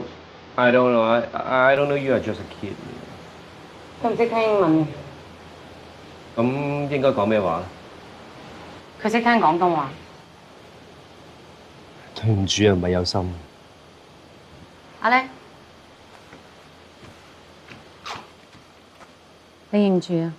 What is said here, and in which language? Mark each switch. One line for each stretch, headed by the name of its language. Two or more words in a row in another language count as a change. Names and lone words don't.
English: I don't know you are just a kid.
Cantonese: 佢唔識聽英文嘅。咁應該講咩話？佢識聽廣東話。對唔住啊，唔係有心。阿叻，你認住啊！